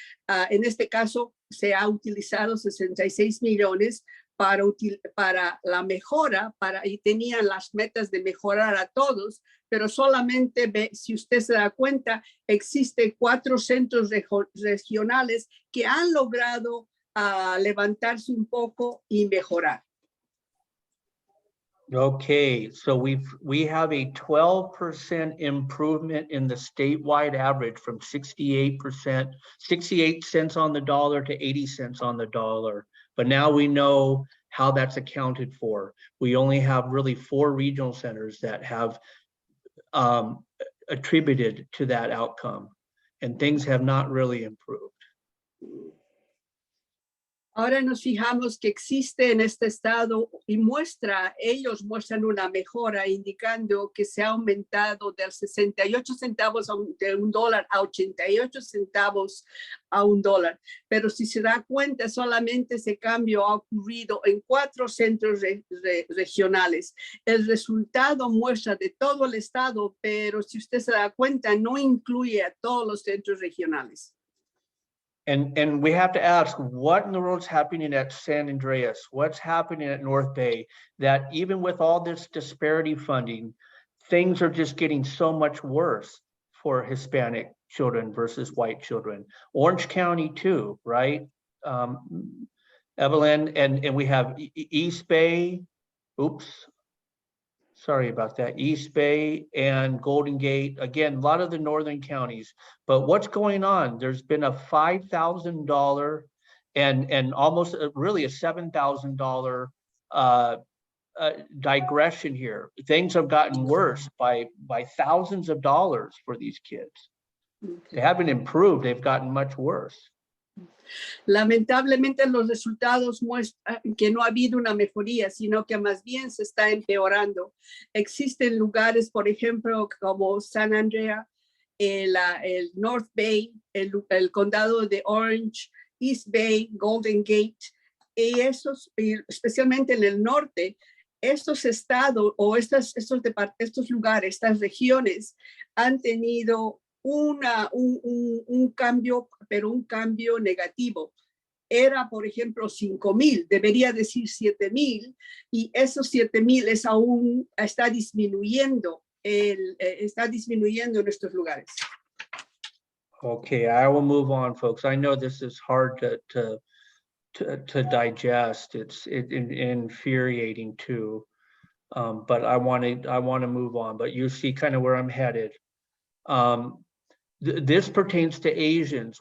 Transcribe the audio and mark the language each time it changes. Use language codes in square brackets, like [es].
[es] En este caso, se ha utilizado 66 millones para la mejora, y tenían las metas de mejorar a todos, pero solamente, si usted se da cuenta, existen 4 centros regionales que han logrado levantarse un poco y mejorar. [en] Okay, so we have a 12% improvement in the statewide average from 68%, 68 cents on the dollar to 80 cents on the dollar. But now we know how that's accounted for. We only have really 4 regional centers that have attributed to that outcome, and things have not really improved. [es] Ahora nos fijamos que existe en este estado y ellos muestran una mejora indicando que se ha aumentado de 68 centavos de un dólar a 88 centavos a un dólar. Pero si se da cuenta, solamente ese cambio ha ocurrido en 4 centros regionales. El resultado muestra de todo el estado, pero si usted se da cuenta, no incluye a todos los centros regionales. [en] And we have to ask, what in the world's happening at San Andreas? What's happening at North Bay? That even with all this disparity funding, things are just getting so much worse for Hispanic children versus white children. Orange County too, right? Evelyn, and we have East Bay, sorry about that, East Bay and Golden Gate, again, a lot of the northern counties. But what's going on? There's been a $5,000 and almost really a $7,000 digression here. Things have gotten worse by thousands of dollars for these kids. They haven't improved, they've gotten much worse. [es] Lamentablemente los resultados muestran que no ha habido una mejoría, sino que más bien se está empeorando. Existen lugares, por ejemplo, como San Andreas, el North Bay, el condado de Orange, East Bay, Golden Gate, y especialmente en el norte, estos estados o estos lugares, estas regiones han tenido un cambio, pero un cambio negativo. Era, por ejemplo, 5,000, debería decir 7,000, y esos 7,000 está disminuyendo en estos lugares. [en] Okay, I will move on, folks. I know this is hard to digest. It's infuriating too, but I want to move on. But you see kind of where I'm headed. This pertains to Asians.